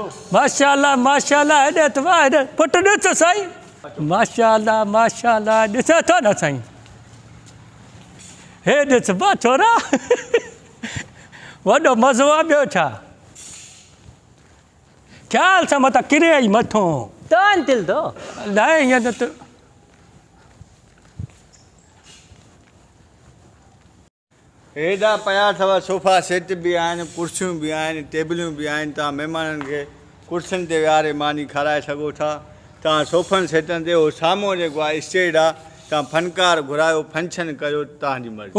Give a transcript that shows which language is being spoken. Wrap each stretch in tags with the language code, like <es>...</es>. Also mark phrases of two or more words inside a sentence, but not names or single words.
<sd>माशाल्लाह माशाल्लाह हेॾे त वाह हेॾे पुटु ॾिस साईं माशाल्लाह माशाल्लाह ॾिसे थो न साईं हे ॾिस वाह छोरा वॾो मज़ो आहे ॿियो छा ख़्याल सां मथां किरे आई मथो तन तिल दो अलाए ईअं न त हेॾा पिया अथव सोफ़ा सेट बि आहिनि कुर्सियूं बि आहिनि टेबलियूं बि आहिनि तव्हां महिमाननि खे कुर्सियुनि ते विहारे मानी खाराए सघो था तव्हां सोफ़नि सेटनि ते उहो साम्हूं जेको आहे स्टेज आहे तव्हां फनकार घुरायो फंक्शन कयो तव्हांजी मर्ज़ी</sd>